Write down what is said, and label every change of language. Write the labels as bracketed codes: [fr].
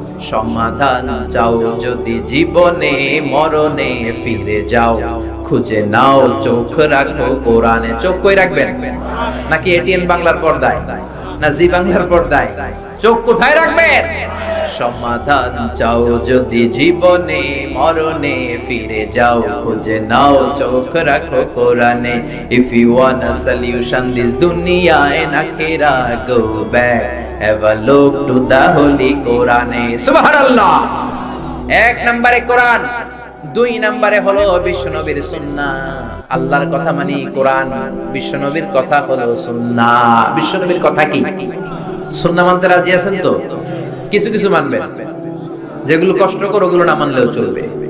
[bn] সমাধান চাও যদি জীবনে, মরণে ফিরে যাও, খুঁজে নাও চোখ রাখো কোরআনে। চোখ কই রাখবেন? নাকি এটিএন বাংলার পর্দায়, না জি বাংলার পর্দায়? চোখ কোথায় রাখবেন? সমাধান চাও যদি জীবনে, মরণে ফিরে যাও, খুঁজে নাও চোখ রাখো কোরআনে। [en] If you want a solution this dunya and akhirah, go back, have a look to the holy Quran. [bn] সুবহানাল্লাহ। এক নম্বরে কোরআন, দুই নম্বরে হলো বিশ্বনবীর সুন্নাহ। আল্লাহর কথা মানি কোরআন, বিশ্বনবীর কথা হলো সুন্নাহ। বিশ্বনবীর কথা কি? সুন্নাহ মানতে রাজি আছেন তো? কিছু কিছু মানবেন, যেগুলো কষ্টকর ওগুলো না মানলেও চলবে।